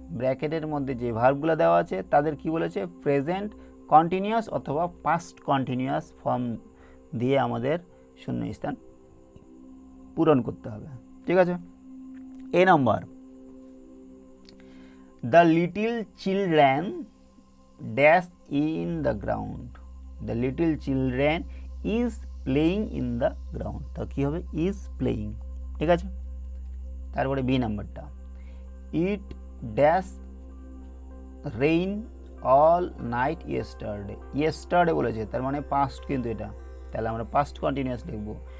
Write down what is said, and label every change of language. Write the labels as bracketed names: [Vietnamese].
[Bangla] ব্র্যাকেটের মধ্যে যে ভার্বগুলো দেওয়া আছে তাদের কি বলেছে? প্রেজেন্ট কন্টিনিউয়াস অথবা পাস্ট কন্টিনিউয়াস ফর্ম দিয়ে আমাদের শূন্যস্থান পূরণ করতে হবে। ঠিক আছে, এ নম্বর, [English] The little children dash in the ground. The little children is playing in the ground. [Bangla] তো কি হবে? [English] is playing। [Bangla] ঠিক আছে, তারপরে বি নাম্বারটা, [English] it dash rain all night yesterday. [Bangla] yesterday বলেছে, তার মানে পাস্ট কিন্তু এটা, তাহলে আমরা পাস্ট কন্টিনিউয়াস লিখব।